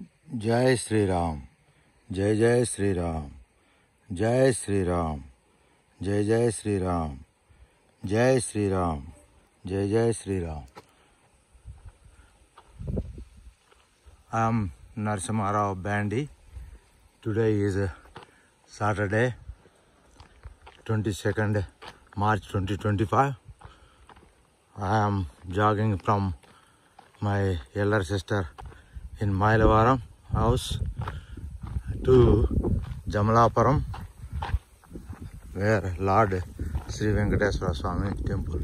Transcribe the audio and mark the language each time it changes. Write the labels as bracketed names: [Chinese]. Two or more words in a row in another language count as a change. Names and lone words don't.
[Hindi] जय श्री राम, जय जय श्री राम, जय श्री राम, जय जय श्री राम, जय श्री राम, जय जय श्री राम. [English] I am Narasimha Rao Bandi. Today is Saturday, 22nd March 2025. I am jogging from my elder sister in Mailavaram house to Jamalapuram, where Lord Sri Venkateswara Swami temple.